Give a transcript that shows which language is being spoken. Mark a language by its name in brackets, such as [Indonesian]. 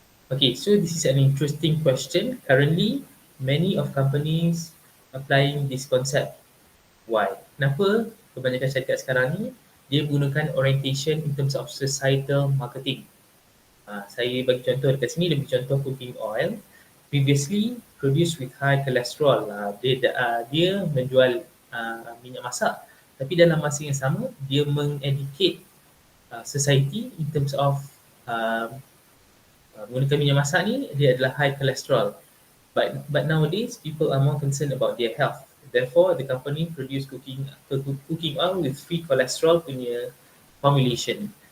[English] Okay, so this is an interesting question. Currently, many of companies applying this concept. [Malay] Why? Kenapa kebanyakan syarikat sekarang ni dia gunakan [English] orientation in terms of societal marketing? [Malay] Saya bagi contoh dekat sini, dia bagi contoh cooking oil. [English] Previously produced with high cholesterol. [Malay] Dia menjual minyak masak, tapi dalam masa yang sama dia mengeducate society [English] in terms of [Malay] uh, menggunakan minyak masak ni dia adalah high cholesterol. [English] But nowadays people are more concerned about their health. Therefore, the company produce cooking oil with free cholesterol [Malay] punya [English] formulation.